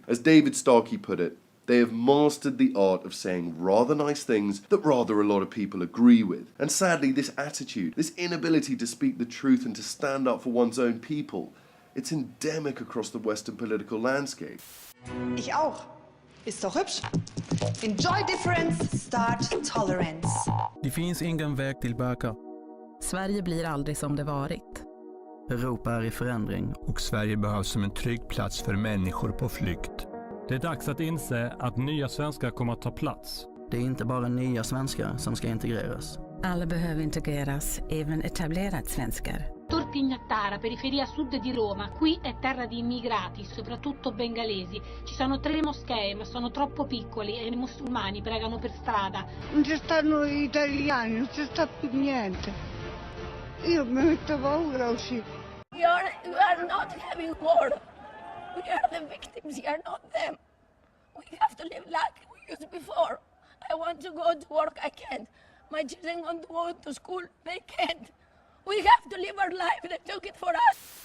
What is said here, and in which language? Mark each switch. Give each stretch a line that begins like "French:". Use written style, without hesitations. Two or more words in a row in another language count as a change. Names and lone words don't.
English: As David Starkey put it, they have mastered the art of saying rather nice things that rather a lot of people agree with. And sadly, this attitude, this inability to speak the truth and to stand up for one's own people, It's endemic across the Western political landscape.
German: Ich auch. Ist doch hübsch.
English: Enjoy difference, start tolerance.
Swedish: Det finns ingen väg tillbaka. Sverige blir aldrig som det varit. Europa är i förändring. Och Sverige behövs som en trygg plats för människor på flykt. Det är dags att inse att nya svenskar kommer att ta plats. Det är inte bara nya svenskar som ska integreras. Alla behöver integreras, även etablerade svenskar.
Italian: Tortignattara, periferia sud di Roma. Qui è terra di immigrati, soprattutto bengalesi. Ci sono 3 moschee, ma sono troppo piccoli e i musulmani pregano per strada. Non ci stanno gli italiani, non ci sta più niente. Io mi metto paura a uscire.
English: We are not having war. We are the victims, we are not them. We have to live like we used before. I want to go to work, I can't. My children want to go to school, they can't. We have to live our life, they took it for us.